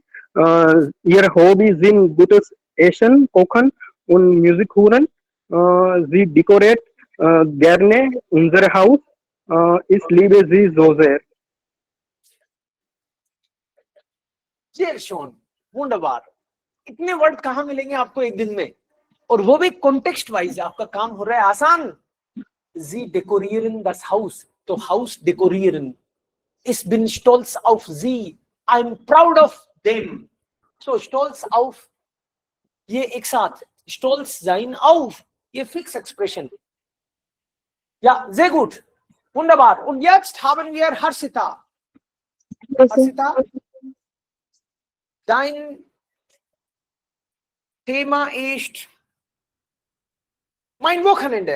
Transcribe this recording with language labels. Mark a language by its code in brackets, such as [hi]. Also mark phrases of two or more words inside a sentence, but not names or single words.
[de] Ihr Hobby sind gutes Essen, Kochen und Musik hören. Sie dekoriert gerne unser Haus. Ich liebe sie so sehr. Sehr schön. Wunderbar. [hi] इतने वर्ड कहाँ मिलेंगे आपको एक दिन में, और वो भी [en] context wise. [hi] आपका काम हो रहा है आसान. [de] Sie dekorieren das Haus. तो Haus dekorieren. Ich bin stolz auf sie. [en] I'm proud of them. So [de] stolz auf, [hi] ये एक साथ. [de] Stolz sein auf, ये [en] fix expression. [de] Ja, sehr gut. Wunderbar. Und jetzt haben wir Harshita. Harshita, dein Thema ist mein Wochenende.